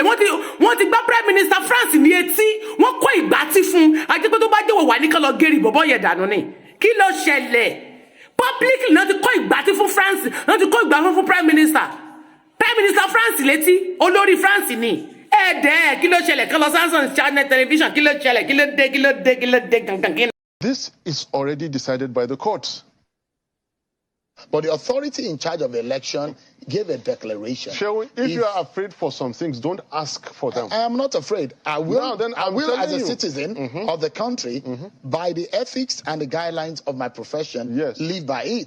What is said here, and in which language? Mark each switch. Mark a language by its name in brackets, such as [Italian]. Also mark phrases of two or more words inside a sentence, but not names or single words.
[Yoruba] Wọ́n ti gbá [English] Prime Minister [Yoruba] France ní etí. Wọ́n kó ìgbátí fún. Àti pé tó bá jẹ́wọ́ wà ní kán lọ gẹ́rì bọ̀bọ̀ yẹn dànù ni. Kí ló ṣẹlẹ̀? Publicly náà ti kó ìgbátí fún France. Náà ti kó ìgbátí fún [English] Prime Minister. Prime Minister [Yoruba] France létí. Olórí France ni. Kí ló ṣẹlẹ̀ kan lọ [English] Sanction channel television [Yoruba] kí ló ṣẹlẹ̀ kí ló dé gangan. [English] This is already decided by the courts. But the authority in charge of the election gave a declaration. Sherwin, if you are afraid for some things, don't ask for them. I am not afraid. I will, I will as a citizen of the country, by the ethics and the guidelines of my profession, live by it.